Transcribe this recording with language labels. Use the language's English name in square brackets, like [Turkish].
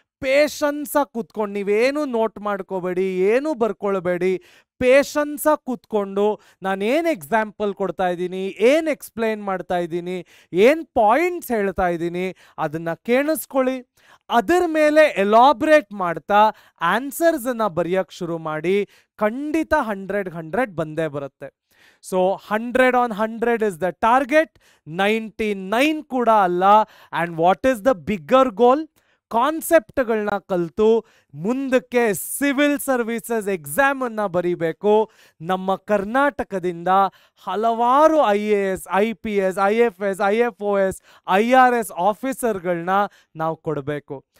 [Kannada] ಪೇಷನ್ಸಾಗಿ ಕೂತ್ಕೊಂಡು, ನೀವೇನು ನೋಟ್ ಮಾಡ್ಕೋಬೇಡಿ, ಏನು ಬರ್ಕೊಳ್ಬೇಡಿ, ಪೇಷನ್ಸಾಗಿ ಕೂತ್ಕೊಂಡು ನಾನೇನು ಎಕ್ಸಾಂಪಲ್ ಕೊಡ್ತಾ ಇದ್ದೀನಿ, ಏನು ಎಕ್ಸ್ಪ್ಲೇನ್ ಮಾಡ್ತಾ ಇದ್ದೀನಿ, ಏನು ಪಾಯಿಂಟ್ಸ್ ಹೇಳ್ತಾ ಇದ್ದೀನಿ ಅದನ್ನು ಕೇಳಿಸ್ಕೊಳ್ಳಿ. ಅದರ ಮೇಲೆ ಎಲಾಬ್ರೇಟ್ ಮಾಡ್ತಾ ಆನ್ಸರ್ಸನ್ನು ಬರೆಯೋಕ್ಕೆ ಶುರು ಮಾಡಿ. ಖಂಡಿತ 100 ಬಂದೇ ಬರುತ್ತೆ. [English] so 100 on 100 is the target, [Kannada] 99 ಕೂಡ ಅಲ್ಲ. [English] And what is the bigger goal? [Kannada] ಕಾನ್ಸೆಪ್ಟ್ಗಳನ್ನ ಕಲಿತು ಮುಂದಕ್ಕೆ ಸಿವಿಲ್ ಸರ್ವಿಸಸ್ ಎಕ್ಸಾಮನ್ನು ಬರೀಬೇಕು. ನಮ್ಮ ಕರ್ನಾಟಕದಿಂದ ಹಲವಾರು IAS, IPS, IFS, IFOS, IRS ಆಫೀಸರ್ಗಳನ್ನ ನಾವು ಕೊಡಬೇಕು.